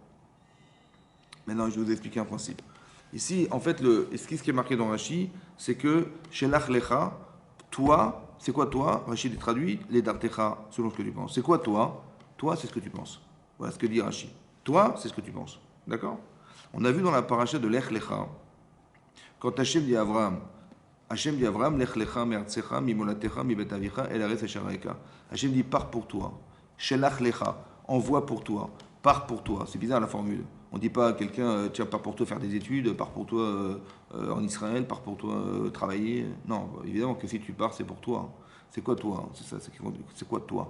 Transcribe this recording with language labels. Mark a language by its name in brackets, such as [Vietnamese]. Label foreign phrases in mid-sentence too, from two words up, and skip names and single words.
[French] Maintenant, je vais vous expliquer un principe. Ici, en fait, ce qui est marqué dans Rashi, c'est que chez l'achlecha, toi, c'est quoi toi? Rashi est traduit, les dartecha, selon ce que tu penses. C'est quoi toi? Toi, c'est ce que tu penses. Voilà ce que dit Rashi. Toi, c'est ce que tu penses. D'accord? On a vu dans la paracha de l'echlecha, quand Hachem dit à Abraham, [Hebrew] לך לך מארצך ממולדתך מבית אביך אל הארץ אשר אראך. [French] Hachem dit pars pour toi. [Hebrew] שלח לך, [French] envoie pour toi. Pars pour toi. C'est bizarre la formule. On ne dit pas à quelqu'un tiens, pars pour toi faire des études, pars pour toi en Israël, pars pour toi travailler. Non, évidemment que si tu pars, c'est pour toi. C'est quoi toi? C'est ça, c'est quoi toi?